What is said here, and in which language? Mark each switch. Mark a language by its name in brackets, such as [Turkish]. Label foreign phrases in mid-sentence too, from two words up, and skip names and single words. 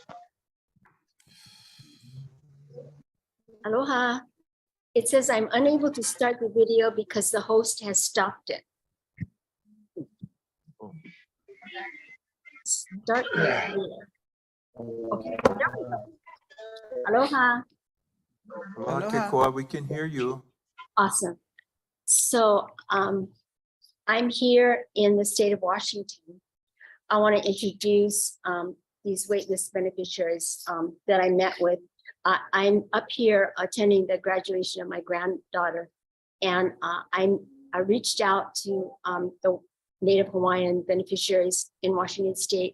[English] Aloha. It says I'm unable to start the video because the host has stopped it. Start the video. Okay, there we go. Aloha. Aloha Kekoa, we can hear you. Awesome. So I'm here in the state of Washington. I want to introduce these waitlist beneficiaries that I met with. I'm up here attending the graduation of my granddaughter, and I reached out to the Native Hawaiian beneficiaries in Washington State.